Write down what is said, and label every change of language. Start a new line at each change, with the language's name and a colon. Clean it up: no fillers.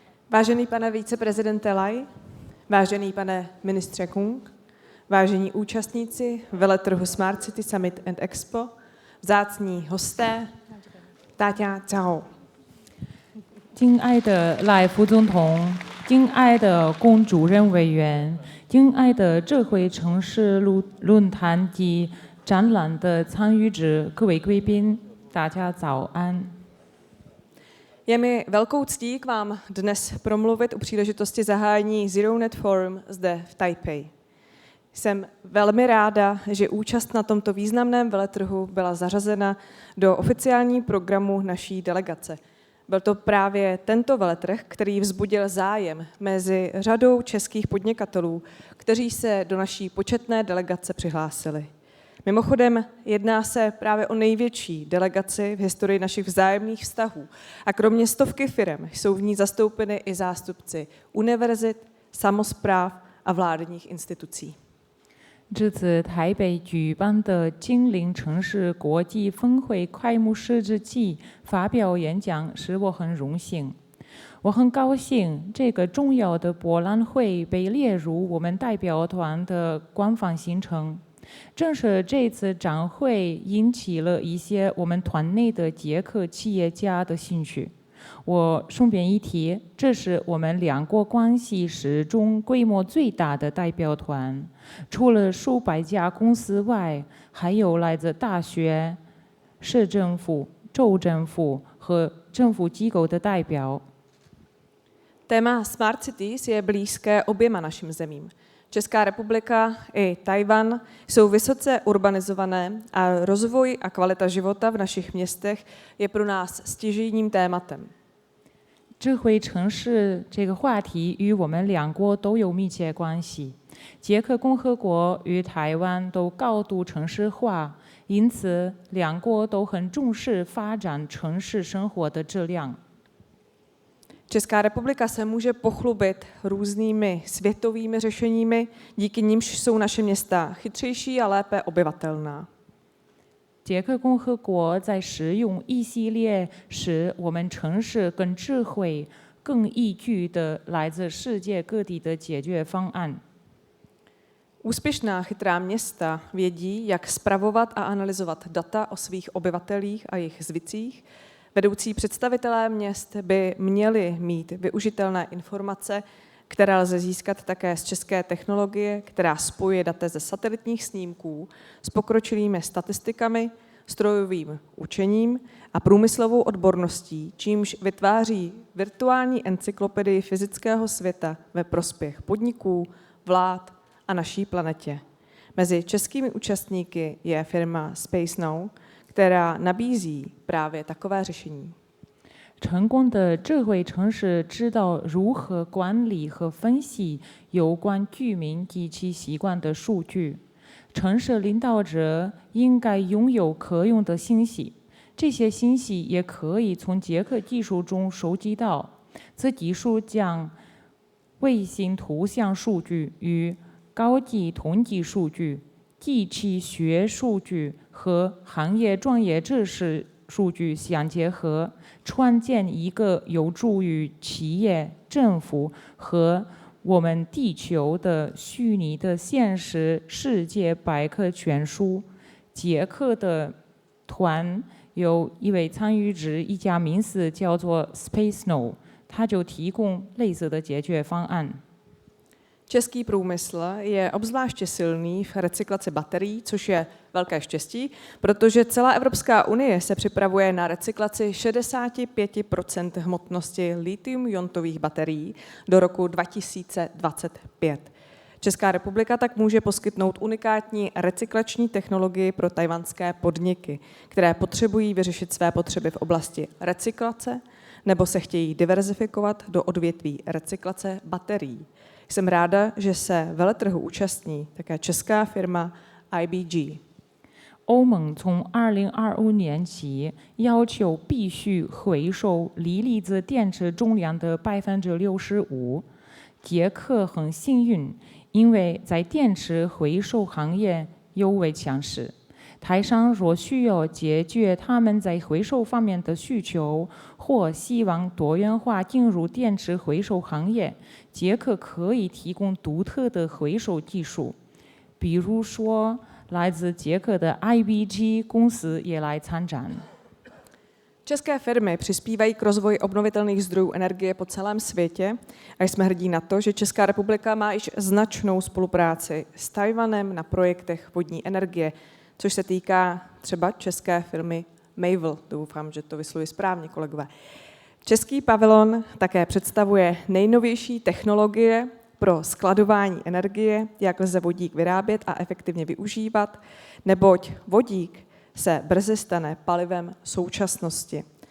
Czech: Vážený pane viceprezidente Lai, vážený pane ministře Kung, vážení účastníci veletrhu Smart City Summit and Expo, vzácní hosté,
Chinese: 大家早。敬爱的赖副总统，敬爱的龚主任委员，敬爱的智慧城市论坛及展览的参与者，各位贵宾，大家早安。
Czech: Je mi velkou ctí k vám dnes promluvit u příležitosti zahájení ZeroNet Forum zde v Taipei. Jsem velmi ráda, že účast na tomto významném veletrhu byla zařazena do oficiálního programu naší delegace. Byl to právě tento veletrh, který vzbudil zájem mezi řadou českých podnikatelů, kteří se do naší početné delegace přihlásili. Mimochodem, jedná se právě o největší delegaci v historii našich vzájemných vztahů a kromě stovky firem jsou v ní zastoupeny i zástupci univerzit, samospráv a vládních institucí.
Chinese: 这次台北举办的净零城市国际峰会开幕式之际发表演讲，使我很荣幸。我很高兴，这个重要的博览会被列入我们代表团的官方行程。正是这次展会引起了一些我们团内的捷克企业家的兴趣。我顺便一提，这是我们两国关系史中规模最大的代表团，除了数百家公司外，还有来自大学、市政府、州政府和政府机构的代表。
Czech: Téma Smart Cities je blízké oběma našim zemím. Česká republika i Tchaj-wan jsou vysoce urbanizované a rozvoj a kvalita života v našich městech je pro nás stěžejním tématem.
Chinese: 智慧城市这个话题与我们两国都有密切关系。捷克共和国与台湾都高度城市化，因此两国都很重视发展城市生活的质量。
Czech: Česká republika se může pochlubit různými světovými řešeními, díky nimž jsou naše města chytřejší a lépe obyvatelná.
Chinese: 捷克共和国在使用一系列使我们城市更智慧、更宜居的来自世界各地的解决方案。
Czech: Úspěšná chytrá města vědí, jak spravovat a analyzovat data o svých obyvatelích a jejich zvicích. Vedoucí představitelé měst by měli mít využitelné informace, které lze získat také z české technologie, která spojuje data ze satelitních snímků s pokročilými statistikami, strojovým učením a průmyslovou odborností, čímž vytváří virtuální encyklopedii fyzického světa ve prospěch podniků, vlád a naší planetě. Mezi českými účastníky je firma SpaceNow, která nabízí právě takové řešení.
Chinese: 成功的智慧城市知道如何管理和分析有关居民及其习惯的数据。城市领导者应该拥有可用的信息，这些信息也可以从捷克技术中收集到。此技术将卫星图像数据与高级统计数据、机器学数据和行业专业知识数据相结合，创建一个有助于企业、政府和我们地球的虚拟的现实世界百科全书。捷克的团有一位参与者，一家名字叫做 Space No， 他就提供类似的解决方案。
Czech: Český průmysl je obzvláště silný v recyklaci baterií, což je velké štěstí, protože celá Evropská unie se připravuje na recyklaci 65% hmotnosti lithium-iontových baterií do roku 2025. Česká republika tak může poskytnout unikátní recyklační technologii pro tajvanské podniky, které potřebují vyřešit své potřeby v oblasti recyklace nebo se chtějí diverzifikovat do odvětví recyklace baterií. Jsem ráda, že se veletrhu účastní také česká firma IBG.
Chinese: 欧盟从2025年起要求必须回收锂离子电池重量的65%。捷克很幸运，因为在电池回收行业尤为强势。台商若需要解决他们在回收方面的需求，或希望多元化进入电池回收行业，捷克可以提供独特的回收技术。比如说，来自捷克的 IBG 公司也来参展。
Czech: České firmy přispívají k rozvoji obnovitelných zdrojů energie po celém světě a jsme hrdí na to, že Česká republika má již značnou spolupráci s Tchaj-wanem na projektech vodní energie, což se týká třeba české firmy Mavel. Doufám, že to vyslovuji správně, kolegové. Český pavilon také představuje nejnovější technologie pro skladování energie, jak lze vodík vyrábět a efektivně využívat, neboť vodík se brzy stane palivem současnosti.